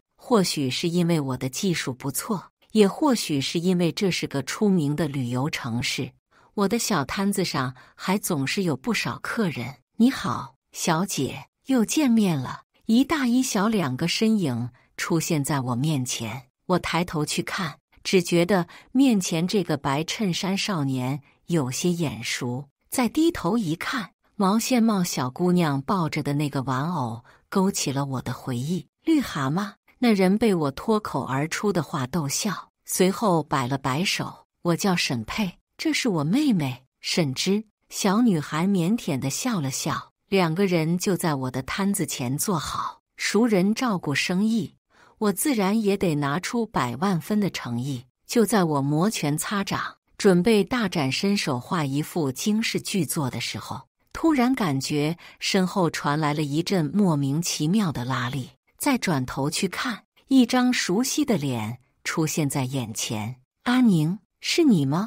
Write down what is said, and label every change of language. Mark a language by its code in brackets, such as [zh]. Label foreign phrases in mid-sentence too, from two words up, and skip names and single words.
[zh] 或許是因為我的技術不錯，也或許是因為這是個出名的旅遊城市，我的小攤子上還總是有不少客人。你好，小姐，又見面了。一大一小2個身影出現在我面前，我抬頭去看，只覺得面前這個白襯衫少年有些眼熟。再低頭一看，毛線帽小姑娘抱着的那個玩偶勾起了我的回憶。綠蛤蟆， 那人被我脫口而出的話逗笑，隨後擺了擺手：“我叫沈佩，這是我妹妹沈芝。” 小女孩靦腆地笑了笑。兩個人就在我的攤子前坐好，熟人照顧生意，我自然也得拿出100萬分的誠意。就在我摩拳擦掌，準備大展身手畫一幅驚世巨作的時候，突然感覺身後傳來了一陣莫名其妙的拉力。再轉頭去看，一張熟悉的臉出現在眼前。阿寧，是你嗎？